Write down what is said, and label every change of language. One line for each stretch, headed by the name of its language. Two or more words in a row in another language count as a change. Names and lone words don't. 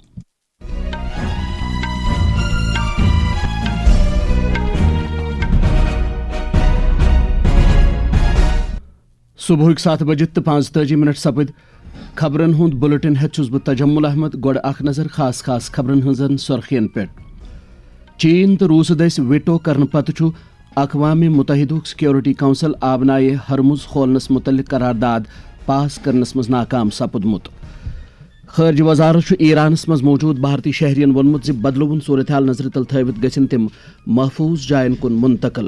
Kashmiri: صبح 7 بجے 45 سپد خبرن ہند بلٹن ہیت چھس بہ تجمل احمد. گوڑ اخ نظر خاص خبرن ہنزن سرخین پہ. چین تو روس دس ویٹو کرنے پتہ چھ اقوام متحدہ سیکورٹی کونسل آبنائے ہرمز کھولنس متعلق قرارداد پاس کرنس مز ناکام سپدمت. خارجہ وزارت ایرانس مز موجود بھارتی شہرین وونمت زِ بدلوُن صورتحال نظر تل تھوِتھ گژھن تم محفوظ جائن کن منتقل.